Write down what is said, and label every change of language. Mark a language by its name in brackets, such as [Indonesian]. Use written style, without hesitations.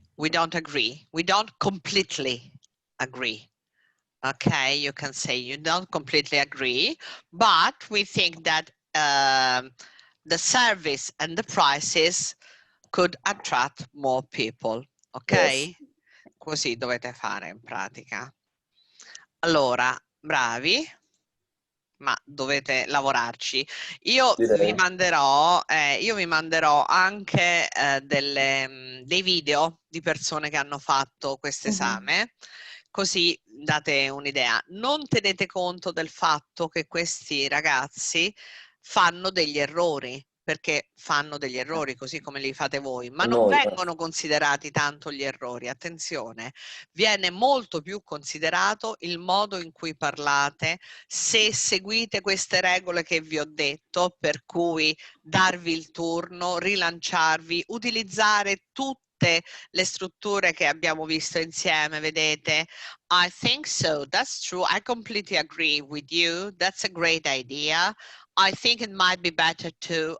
[English] We don't agree. We don't completely agree. Okay, you can say you don't completely agree, but we think that the service and the prices could attract more people. Ok? Yes. [Italian] Così dovete fare in pratica. Allora, bravi, ma dovete lavorarci. Io vi manderò anche dei video di persone che hanno fatto questo esame, così date un'idea. Non tenete conto del fatto che questi ragazzi fanno degli errori, perché fanno degli errori così come li fate voi, ma non Noi. vengono considerati tanto gli errori. Attenzione, viene molto più considerato il modo in cui parlate, se seguite queste regole che vi ho detto, per cui darvi il turno, rilanciarvi, utilizzare tutte le strutture che abbiamo visto insieme, vedete? [English] I think so, that's true, I completely agree with you, that's a great idea. I think it might be better too.